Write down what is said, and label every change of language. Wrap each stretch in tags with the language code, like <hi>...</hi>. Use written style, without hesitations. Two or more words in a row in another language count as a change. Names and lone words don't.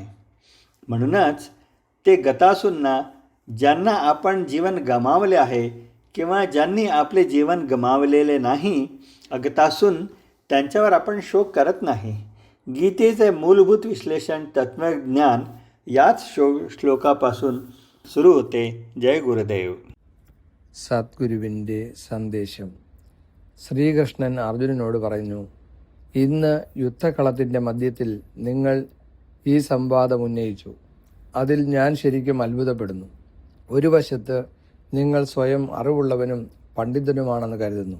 <mr>म्हणूनच ते गतासूंना, ज्यांना आपण जीवन गमावले आहे किंवा ज्यांनी आपले जीवन गमावलेले नाही, अगतासून त्यांच्यावर आपण शोक करत नाही. गीतेचे मूलभूत विश्लेषण तत्त्वज्ञान याच ശ്ലോകാपासून सुरू होते. जय गुरुदेव.</mr> <ml>സദ്ഗുരുവിൻ്റെ സന്ദേശം. ശ്രീകൃഷ്ണൻ അർജുനനോട് പറഞ്ഞു, ഇന്ന് യുദ്ധക്കളത്തിൻ്റെ മധ്യത്തിൽ നിങ്ങൾ ഈ സംവാദം ഉന്നയിച്ചു. അതിൽ ഞാൻ ശരിക്കും അത്ഭുതപ്പെടുന്നു. ഒരു വശത്ത് നിങ്ങൾ സ്വയം അറിവുള്ളവനും പണ്ഡിതനുമാണെന്ന് കരുതുന്നു.</ml>